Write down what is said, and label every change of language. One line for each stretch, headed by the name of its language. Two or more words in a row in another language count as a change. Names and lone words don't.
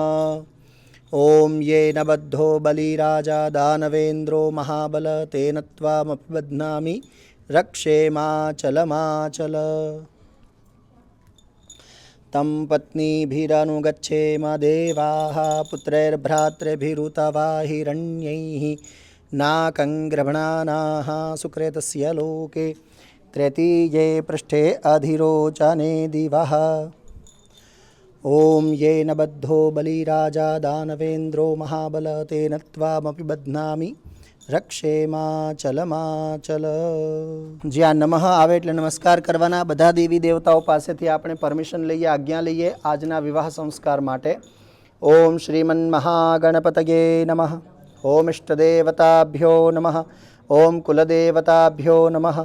Sanskrit: ઓમ યેન બદ્ધો બલિરાજા દાનવેન્દ્રો મહાબલ તેન ત્વામપી રક્ષેમાચલમાચલ. તમ પત્નીભિરનુગચ્છેમ દેવાઃ પુત્રૈર્ભ્રાતૃभिरुतवा हिरण्यैः नाकं गृह्णानाः सुकृतस्य लोके तृतीये पृष्ठे अधिरोचने दिवः. ओम येन बद्धो बलिराजा दानवेन्द्रो महाबल तेन त्वामपि बध्नामि રક્ષેમાચલમાચલ.
Gujarati: જ્યાં નમઃ આવે એટલે નમસ્કાર કરવાના. બધા દેવી દેવતાઓ પાસેથી આપણે પરમિશન લઈએ, આજ્ઞા લઈએ આજના વિવાહ સંસ્કાર માટે.
Sanskrit: ઓમ શ્રીમન્મહાગણપતયે નમઃ. ઓમ ઇષ્ટદેવતાભ્યો નમઃ. ઓમ કુલદેવતાભ્યો નમઃ.